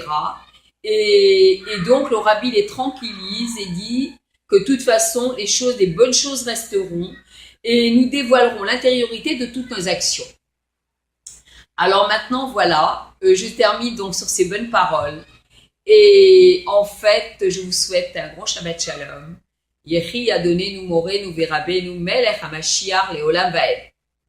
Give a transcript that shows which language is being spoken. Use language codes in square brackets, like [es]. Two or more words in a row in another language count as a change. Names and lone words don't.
[fr] Et donc le Rabbi les tranquillise et dit que de toute façon les bonnes choses resteront et nous dévoilerons l'intériorité de toutes nos actions. Alors maintenant voilà, je termine donc sur ces bonnes paroles. Et en fait, je vous souhaite un grand [he] שבת שלום. יחי אדוננו מורנו ורבנו מלך המשיח לעולם ועד.